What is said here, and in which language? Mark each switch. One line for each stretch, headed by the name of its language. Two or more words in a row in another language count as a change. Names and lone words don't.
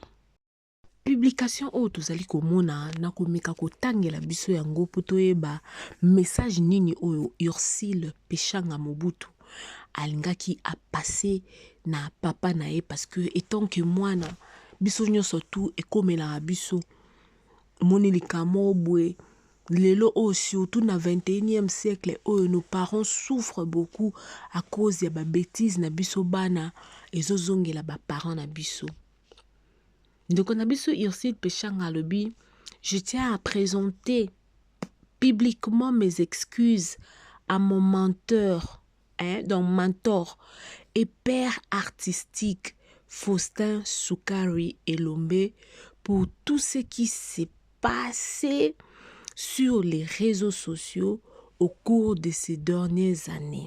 Lingala: Publication oyo tozali komona na komeka kotangela biso yango po toyeba message nini oyo Ursule Peshanga Mobutu alingaki a passé na papa na ye
French: parce que étant que
Lingala: mwana biso nyonso tout ekomela biso moni likamo bwe lelo oyo surtout na 21e siècle oyo
French: nos parents souffrent beaucoup à cause
Lingala: ya ba bêtises na biso bana ezozongela ba parents na biso.
French: Donc on a
Lingala: biso Ursule Peshanga lobi,
French: je tiens à présenter publiquement mes excuses à mon mentor, donc mentor et père artistique Faustin Sukari Elombe pour tout ce qui s'est passé sur les réseaux sociaux au cours de ces dernières années.